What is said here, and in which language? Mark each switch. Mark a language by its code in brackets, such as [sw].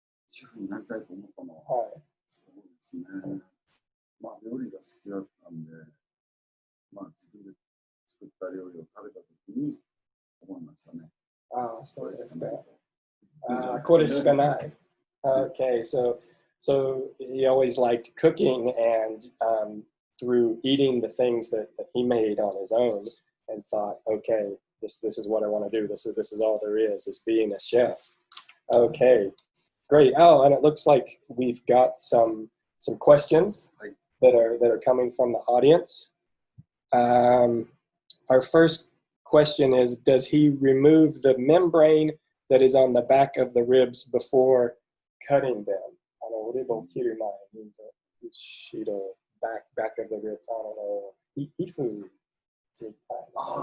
[ja] シェフになりたいと思ったのは、はい、そうですね。まあ料理が好きだったんで、まあ自分で作った料理を食べたときに思いましたね。ああ、そうですか。これしかない。 [en] Okay, so he always liked cooking, and through eating the things that he made on his own, and thought, okay, this is what I want to do. This is all there is being a chef. Okay, great. Oh, and it looks like we've got some questions that are coming from the audience. Our first question is, does he remove the membrane that is on the back of the ribs before cutting them? [ja] リブを切る前に、後ろ、 [en] back of the ribs, I don't know, [ja] 皮膚みたいな。